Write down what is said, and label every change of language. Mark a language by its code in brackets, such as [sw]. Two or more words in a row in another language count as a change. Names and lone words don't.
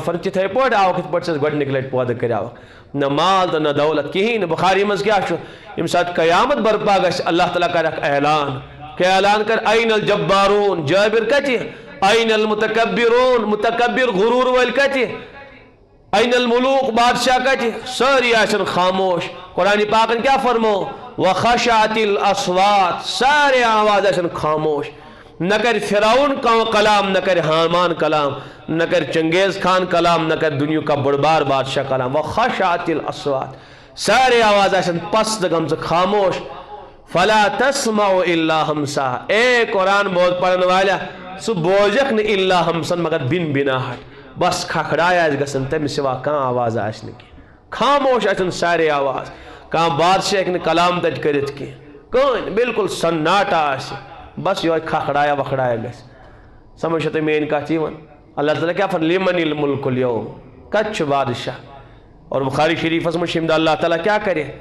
[ks] فرماوان تِتھے پٲٹھۍ آوُکھ یِتھ پٲٹھۍ ژٕ اَسہِ گۄڈنِکہِ لٹہِ پٲدٕ کریاوکھ نہ مال تہٕ نہ دولت کِہیٖنۍ نہٕ بُخاری منٛز کیٛاہ چھُ ییٚمہِ ساتہٕ قیامت برپا گژھِ اللہ تعالیٰ کرِ اکھ اعلان کیٛاہ اعلان کرِ [ar] این الجبارون [ks] جٲبِر کتہِ [ar] این المتکبرون [ks] متکبر غروٗر وٲلۍ کتہِ [ar] این الملوک [ks] بادشاہ کتہِ سٲری آسن خاموش قرآنِ پاکن کیٛاہ فرمو [ar] وخشعت الاصوات [ks] سارے آواز آسن خاموش نہ کرِ فرعون کلام نہ کرِ حامان کلام نہ کرِ چنگیز خان کلام نہ کرِ [ur] دنیا کا بڑ بار بادشاہ [ks] کلام [ar] وخشعت الاصوات [ks] سارے آواز آسن پست گمژٕ خاموش [ar] فلا تسمع الا ہمسا [ks] اے قرآن بوز پڑھن والا سُہ بوزکھ نہٕ [ar] الا ہمسن [ks] مگر بن بناہٹ بس کھکھڑاے آسہِ گژھان تمہِ سوا کانٛہہ آواز آسہِ نہٕ کینٛہہ خاموش آسن سارے آواز کانٛہہ بادشاہ ہیٚکہِ نہٕ کلام تتہِ کٔرِتھ کینٛہہ کٕہٕنۍ بالکل سناٹا آسہِ بس یہوے کھکھڑایا وکھڑایا گژھِ سمجھ چھا تۄہہِ میٲنۍ کتھ یِوان اللہ تعالیٰ کیٛاہ فرماوان [ar] لمن الملک اليوم [ks] کتہِ چھُ بادشاہ اور بخاری شریفس منٛز چھِ ییٚمہِ دۄہ اللہ تعالیٰ کیٛاہ کرِ